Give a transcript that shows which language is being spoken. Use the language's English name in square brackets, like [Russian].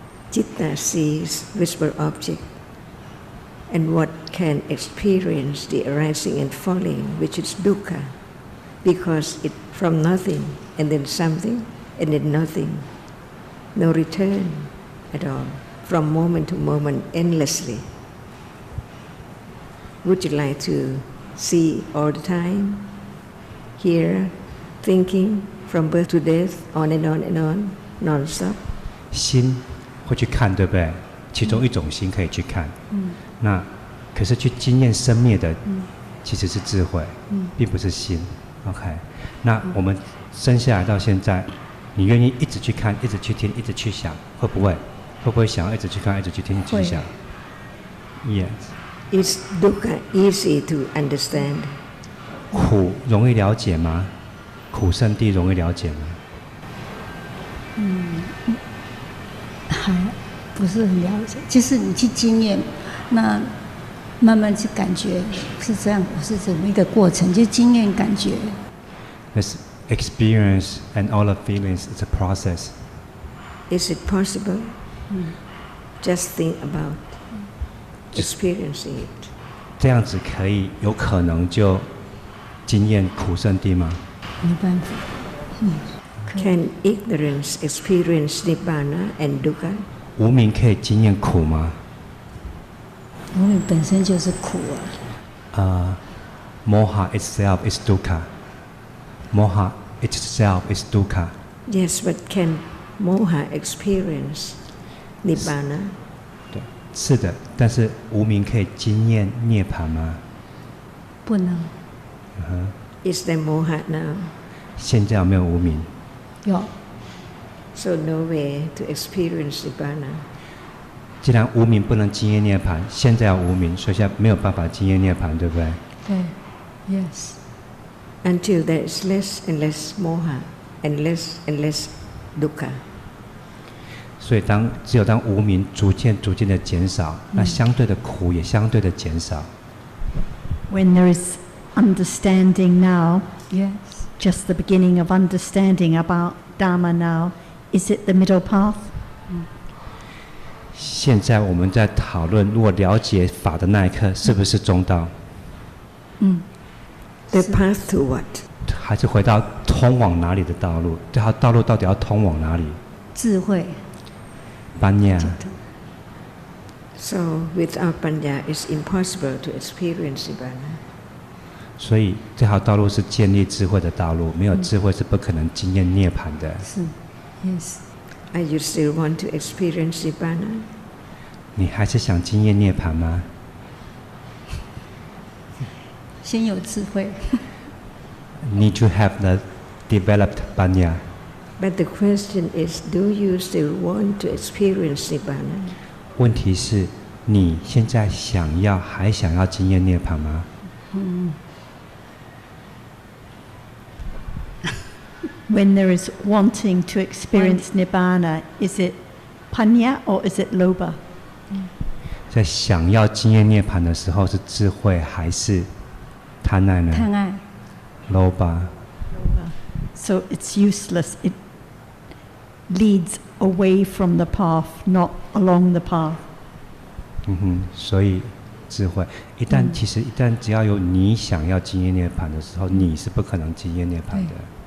[English] Citta sees visible object, and what can experience the arising and falling, which is dukkha, because it from nothing and then something and then nothing, no return at all, from moment to moment endlessly. Would you like to see all the time, hear, thinking, from birth to death, on and on and on, non-stop? [Chinese] 心会去看，对不对？其中一种心可以去看。那可是去经验生灭的，其实是智慧，并不是心。 OK， 那我们生下来到现在，你愿意一直去看，一直去听，一直去想，会不会？会不会想要一直去看，一直去听，一直去想 ？ [English] Yes. Is dukkha easy to understand? [Chinese] 苦容易了解吗？苦圣谛容易了解吗？还不是很了解。就是你去经验，那慢慢去感觉是这样，是怎么一个过程，就经验感觉。 [English] This experience and all the feelings is a process. Is it possible? Just think about experiencing it. [Chinese] 这样子可以有可能就经验苦圣地吗？没办法。 [English] Can ignorance experience nibbana and dukkha? [Chinese] 无明可以经验苦吗？无明本身就是苦啊。 [English] Moha itself is dukkha. Moha itself is dukkha. Yes, but can moha experience nibbana? [Chinese] 对，是的，但是无明可以经验涅槃吗？不能。 [English] Is there moha now? [Chinese] 现在有没有无明？有。 [English] So no way to experience nibbana. [Chinese] 既然无明不能经验涅槃，现在有无明，所以现在没有办法经验涅槃，对不对？对 ， [English] Yes. Until there is less and less moha and less dukkha. [Chinese] 所以只有当无明逐渐的减少，那相对的苦也相对的减少。 [English] When there is understanding now, Yes. just the beginning of understanding about Dharma now, is it the middle path? [Chinese] 现在我们在讨论，如果了解法的那一刻，是不是中道？ [English] The path to what? [Chinese] 还是回到通往哪里的道路？这条道路到底要通往哪里？智慧。 [English] Panya. So without panya, it's impossible to experience nibbana. [Chinese] 所以这条道路是建立智慧的道路，没有智慧是不可能经验涅槃的。是 ， [English] Yes. Are you still want to experience nibbana? [Chinese] 你还是想经验涅槃吗？先有智慧。 [English] Need to have the developed panya. But the question is, do you still want to experience nibbana? [Chinese] 问题是，你现在还想要经验涅槃吗？ [English] When there is wanting to experience Nibbana, is it panya or is it lobha? [Chinese] 在想要经验涅槃的时候，是智慧还是贪爱呢？贪爱。 [English] Lobha. So it's useless. It leads away from the path, not along the path. [Chinese] 所以智慧一旦只要有你想要经验涅槃的时候，你是不可能经验涅槃的。